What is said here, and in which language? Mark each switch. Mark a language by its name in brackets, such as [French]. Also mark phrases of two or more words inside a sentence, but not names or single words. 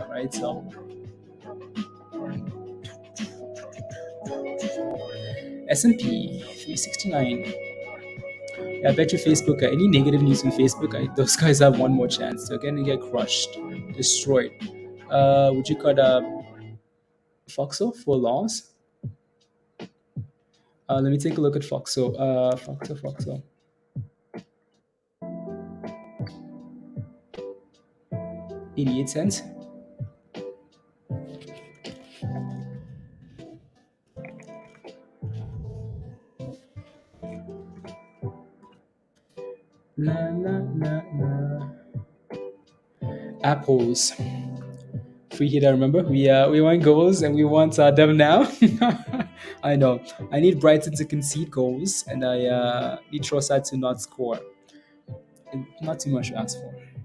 [English] Right. So S&P 369. Yeah, I bet you Facebook. Any negative news on Facebook, those guys have one more chance. They're gonna get crushed, destroyed. Would you cut Foxo for loss? Let me take a look at Foxo. Foxo. 88 cents. Na, na, na, na. Apples. Free hit, I remember. We want goals and we want them now. I know. I need Brighton to concede goals and I need Trossard to not score. Not too much to ask for.